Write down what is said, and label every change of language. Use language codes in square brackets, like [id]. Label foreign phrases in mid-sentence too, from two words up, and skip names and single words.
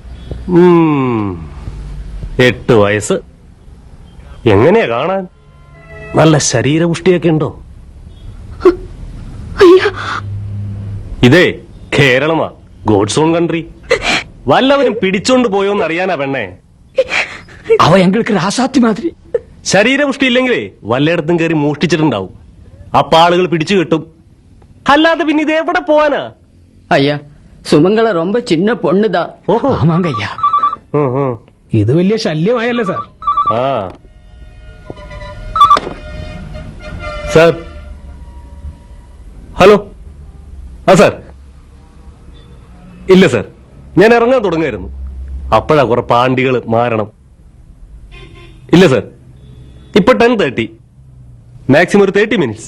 [ml] 8 വയസ്സ്. എങ്ങനെയാ കാണാൻ? നല്ല ശരീരപുഷ്ടിയൊക്കെ ഉണ്ടോ? ഇതേ കേരളമാ, [en] God's own country. [ml] വല്ലവരും പിടിച്ചോണ്ട് പോയോന്ന് അറിയാനാ പെണ്ണേ. [ta] அவ எங்களுக்கு ராசாத்தி மாதிரி. [ml] ശരീരപുഷ്ടി ഇല്ലെങ്കിലേ വല്ലയിടത്തും കയറി മോഷ്ടിച്ചിട്ടുണ്ടാവും. അപ്പൊ ആളുകൾ പിടിച്ചു കിട്ടും. അല്ലാതെ പിന്നെ ഇത് എവിടെ പോവാനാ? [ta] ஐயா, சுமங்கல ரொம்ப சின்ன பொண்ணுதான். [ml] ഓഹോ, [ta] ஆமாங்க ஐயா. [ml] ഇത് വലിയ ശല്യമായല്ലേ സാർ? ആ സാർ, ഹലോ. ആ സാർ, ഇല്ല സാർ, ഞാൻ ഇറങ്ങാൻ തുടങ്ങായിരുന്നു. അപ്പോഴാ കുറെ പാണ്ടികൾ മാരണം. ഇല്ല സാർ, ഇപ്പൊ 10:30, മാക്സിമം ഒരു 30 മിനിറ്റ്സ്.